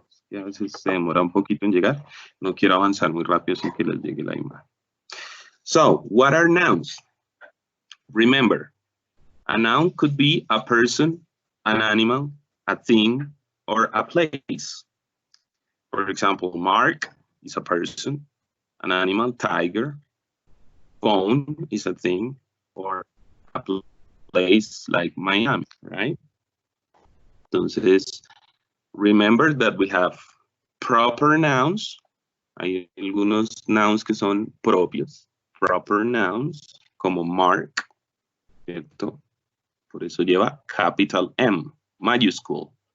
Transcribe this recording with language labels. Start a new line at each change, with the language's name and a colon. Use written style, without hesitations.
Spanish: Y a veces se demora un poquito en llegar. No quiero avanzar muy rápido sin que les llegue la imagen.
English: So, what are nouns? Remember, a noun could be a person, an animal, a thing, or a place. For example, Mark is a person, an animal, tiger. Phone is a thing, or a place like Miami, right?
Spanish: Entonces,
English: remember that we have proper nouns.
Spanish: Hay algunos nouns que son propios. Proper nouns, como Mark, ¿cierto? Por eso lleva capital M, mayúscula.